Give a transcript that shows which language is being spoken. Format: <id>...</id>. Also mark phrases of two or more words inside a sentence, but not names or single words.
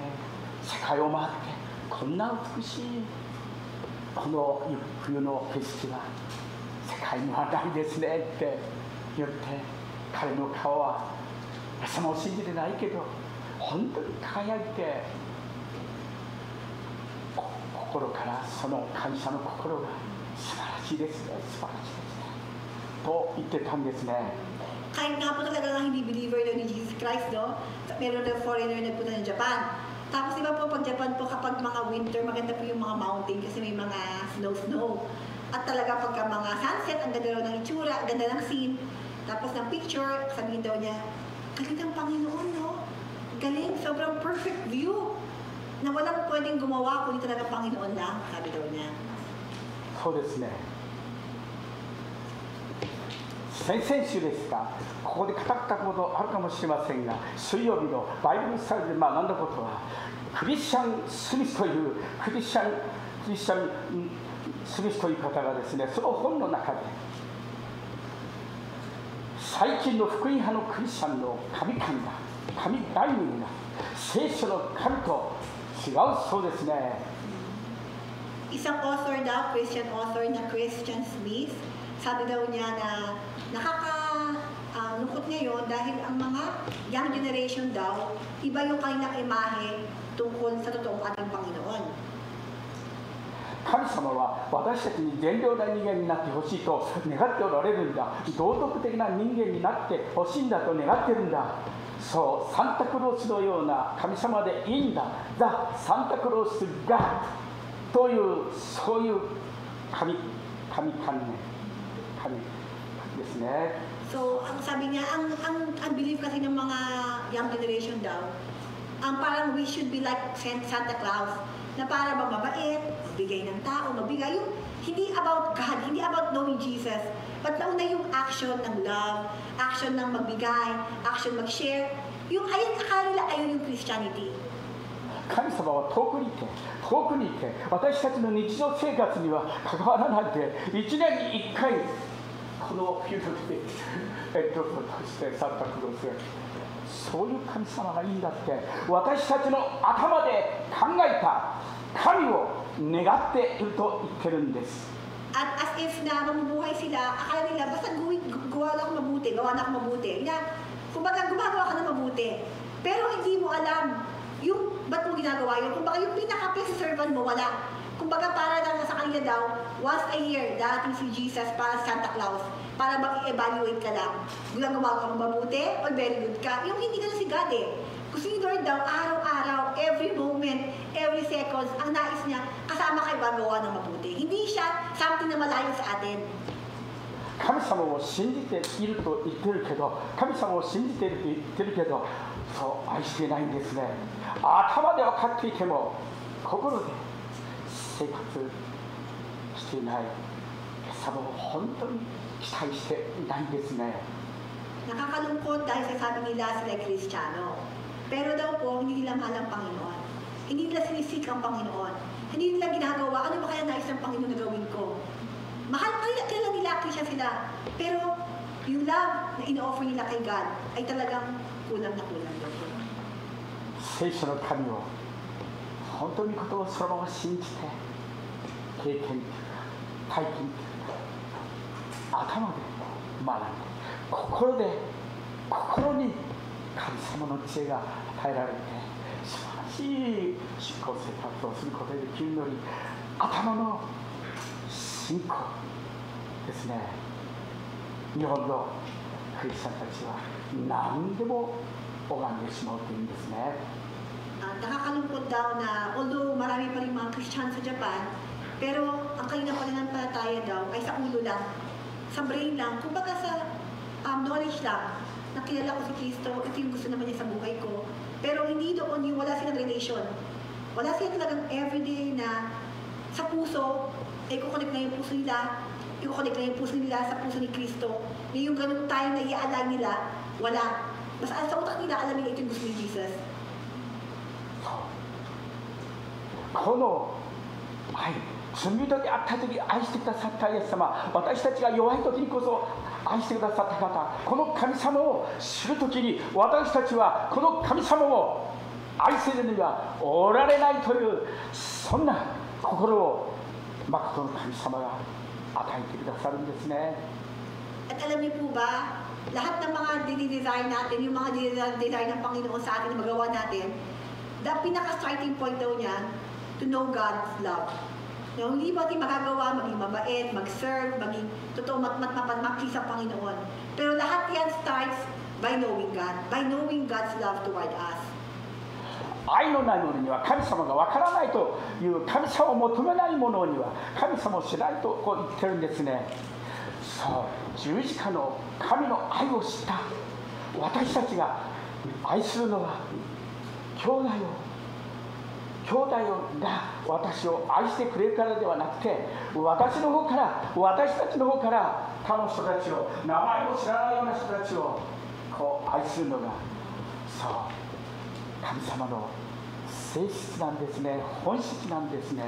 <ja>世界を回ってこんな美しいこの冬の景色は世界にはないですねって言って、彼の顔はイエス様を信じてないけど本当に輝いて、心からその感謝の心が素晴らしいですね、素晴らしいですねと言ってたんですね。</ja> <tl>Kahit nga po talaga hindi believer na ni Jesus Christ, no? Meron na foreigner na punta ng Japan. Tapos iba po pag Japan po, kapag mga winter, maganda po yung mga mountain kasi may mga snow. At talaga pagka mga sunset, ang ganda raw ng itsura, ang ganda ng scene. Tapos ng picture, sabihin daw niya, galing ng Panginoon, no? Galing, sobrang perfect view. Na walang pwedeng gumawa kundi talaga Panginoon lang, sabi daw niya.</tl> <ja>そうですね。先々週ですか、ここで語ったことあるかもしれませんが、水曜日のバイブルスタディで学んだことは、クリスチャン・スミスというクリスチャン・スミスという方がですね、その本の中で最近の福音派のクリスチャンの神概念が聖書の神と違うそうですね。</ja> <tl>Isang author daw,</tl> <en>Christian author</en> <tl>na Christian Smith, sabi daw niya na nakakalungkot ngayon dahil ang mga</tl> <en>young generation</en> <tl>daw, iba yung kanilang imahe tungkol sa totoong ating Panginoon.</tl> <ja>神様は私たちに善良な人間になってほしいと願っておられるんだ。道徳的な人間になってほしいんだと願ってるんだ。そう、サンタクロースのような神様でいいんだ。ザ・サンタクロースがというそういう神観念、神ですね。</ja> <tl>So, ang sabi niya, ang belief kasi ng mga</tl> <en>young generation</en> <tl>daw, parang</tl> <en>we should be like Santa Claus,</en> <tl>na para bang mabait, magbigay ng tao, magbigay yung hindi</tl> <en>about God,</en> <tl>hindi</tl> <en>about knowing Jesus,</en> <tl>but nauna yung action ng love, action ng magbigay, action mag-share. Yung ayun, akala nila ayun yung Christianity.</tl> <ja>神様は遠くにいて私たちの日常生活には関わらないで1年に1回このフィールドでとしてサンタクロースがそういう神様がいいんだって私たちの頭で考えた神を願っていると言ってるんです。</ja> <tl>At</tl> <en>as if</en> <tl>na mamubuhay sila, akala nila basta gawa na ako mabuti. Kumbaga gumagawa ka na mabuti. Pero hindi mo alam yung ba't mo ginagawa yun. Kumbaga yung pinaka-</tl> <en>best servant</en> <tl>mo, wala. Kumbaga para lang sa kanila daw,</tl> <en>once a year,</en> <tl>darating si Jesus para Santa Claus, para mag-evaluate ka lang. Gulang gumagawa ka mabuti,</tl> <en>or very good ka.</en> <tl>Yung hindi ka na si God eh. Gusto ni Lord daw, araw-araw,</tl> <en>every moment, every seconds,</en> <tl>ang nais niya, kasama kayo magawa ng mabuti. Hindi siya something na malayo sa atin.</tl> <ja>神様を信じていると言ってるけど、神様を信じていると言ってるけど、そう愛していないんですね。頭で分かっていても、心で生活していない。神様を本当に期待していないんですね。</ja> <tl>Nakakalungkot dahil sasabi nila sila Kristiyano. Pero daw po, hindi nila mahal ang Panginoon. Hindi nila sinisik ang Panginoon. Hindi nila ginagawa, ano ba kaya nais ng Panginoon na gawin ko? Mahal kaya nila, Christian sila. Pero yung love na ino-offer nila kay God ay talagang kulang na kulang daw po.</tl> <ja>聖書の神を本当にことをそのまま信じて経験というか体験というか頭で学んで心に神様の知恵が与えられて素晴らしい信仰生活をすることができるのに頭の信仰ですね。日本のクリスチャンたちは何でも拝んでしまうというんですね。</ja> <tl>Nakakalungkot daw na although marami pa rin mga Christian sa Japan, pero ang kanilang pananampalataya daw ay sa ulo lang, sa brain lang, kumbaga sa knowledge lang, na kilala ko si Kristo, ito yung gusto naman niya sa buhay ko. Pero hindi doon yung wala silang relation. Wala silang talagang everyday na sa puso, i-connect na yung puso nila, i-connect na yung puso nila sa puso ni Kristo. Yung ganun time na i-align nila, wala. Basta sa utak nila, alam nila ito yung gusto ni Jesus.</tl> <ja>この罪人であった時愛してくださったイエス様、私たちが弱い時にこそ愛してくださった方、この神様を知る時に私たちはこの神様を愛せるにはおられないというそんな心を誠の神様が与えてくださるんですね。</ja> <tl>At alam niyo po ba, lahat ng mga dinidesign natin, yung mga design ng Panginoon sa atin na magawa natin,</tl> <en>the pinaka-starting point</en> <tl>daw niyan,</tl> <en>to know God's love.</en> <tl>Yung hindi natin magagawa, maging mabait, mag-serve, maging totoo matmapagmakli sa Panginoon. Pero lahat yan</tl> <en>starts by knowing God, by knowing God's love toward us.</en> <ja>愛のない者には神様がわからないという神様を求めない者には神様を知らないとこう言ってるんですね。そう十字架の神の愛を知った私たちが愛するのは兄弟が私を愛してくれるからではなくて私たちの方から他の人たちを名前も知らないような人たちをこう愛するのがそう神様の性質なんですね、本質なんですね。</ja>